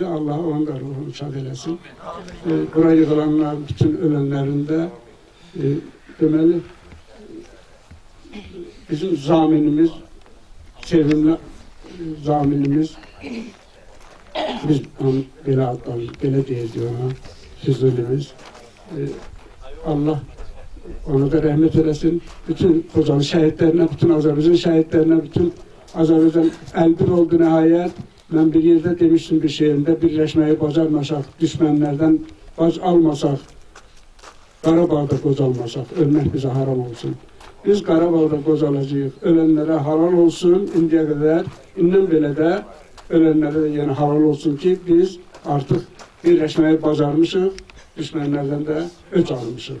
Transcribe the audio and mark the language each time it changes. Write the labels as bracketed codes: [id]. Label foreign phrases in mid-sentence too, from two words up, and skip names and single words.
[az] Allah onun da ruhunu şad eləsin. Bura yığılanlar, bütün ölənlərində deməli, bizim zaminimiz, sevimli zaminimiz, biz onu belə adlanır, belə deyirdi ona, Füzulimiz. [tr] Allah Ona da rahmet eylesin. Bütün Xocalı şehitlerine, bütün Azerbaycan şehitlerine, bütün Azerbaycan elbir oldu nihayet. Ben bir yerde demiştim bir şeyimde, [az] birleşmeyi bacarmasak, düşmanlardan bac almasak, Qarabağda qocalmasak, ölmək bizə haram olsun. Biz Qarabağda qocalacağıq, ölənlərə halal olsun, indiyə qədər, indən belə də ölənlərə də yəni halal olsun ki, biz artıq birləşməyi bacarmışıq, düşmanlardan da öc almışıq.